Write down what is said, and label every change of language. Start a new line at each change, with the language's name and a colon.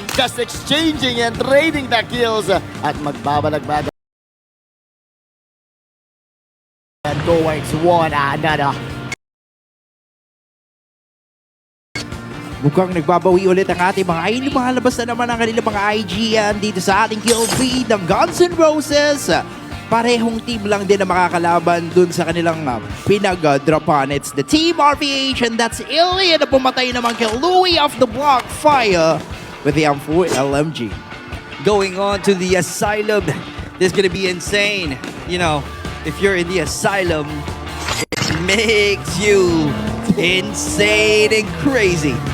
English: Just exchanging and trading the kills.
Filipino: At magbabalag-balag.
English: And towards one another.
Filipino: Mukhang nagbabawi ulit ang ating mga ay lumalabas na naman ang kanilang mga IG dito sa ating kill feed ng Guns N' Roses. Parehong team lang din na makakalaban dun sa kanilang pinag-dropan.
English: It's the Team RVH, and that's Ilya
Filipino: na pumatay naman kay
English: Louis of the Block Fire with the M4 LMG. Going on to the Asylum, this is gonna be insane. You know, if you're in the Asylum, it makes you insane and crazy.